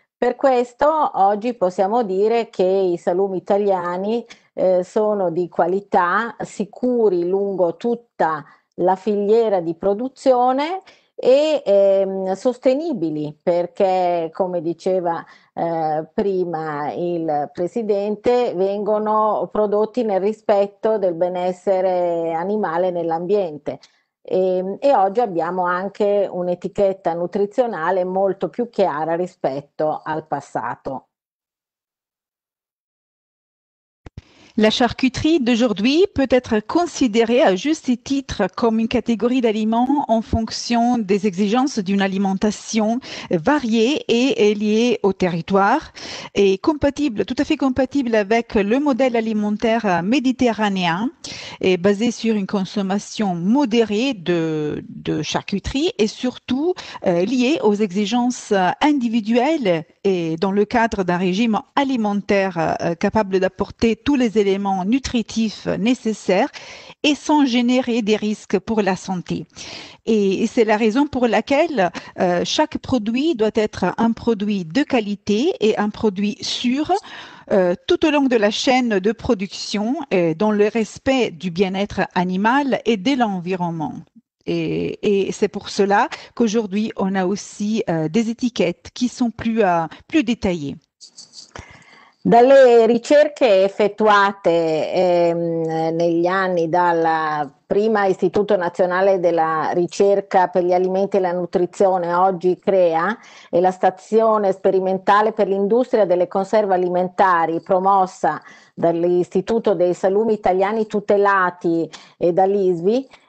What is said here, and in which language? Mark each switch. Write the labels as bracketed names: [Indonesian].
[Italian] Per questo oggi possiamo dire che i salumi italiani sono di qualità, sicuri lungo tutta la filiera di produzione e sostenibili, perché, come diceva prima il Presidente, vengono prodotti nel rispetto del benessere animale nell'ambiente. E oggi abbiamo anche un'etichetta nutrizionale molto più chiara rispetto al passato. [French] La charcuterie d'aujourd'hui peut être considérée à juste titre comme une catégorie d'aliments en fonction des exigences d'une alimentation variée et liée au territoire, et compatible, tout à fait compatible avec le modèle alimentaire méditerranéen, et basé sur une consommation modérée de charcuterie et surtout liée aux exigences individuelles et dans le cadre d'un régime alimentaire capable d'apporter tous les éléments nutritifs nécessaires et sans générer des risques pour la santé. Et c'est la raison pour laquelle chaque produit doit être un produit de qualité et un produit sûr tout au long de la chaîne de production, dans le respect du bien-être animal et de l'environnement. Et c'est pour cela qu'aujourd'hui, on a aussi des étiquettes qui sont plus détaillées. [Italian] Dalle ricerche effettuate negli anni dal prima Istituto Nazionale della Ricerca per gli Alimenti e la Nutrizione, oggi CREA, e la Stazione Sperimentale per l'Industria delle Conserve Alimentari, promossa dall'Istituto dei Salumi Italiani Tutelati e dall'ISVI,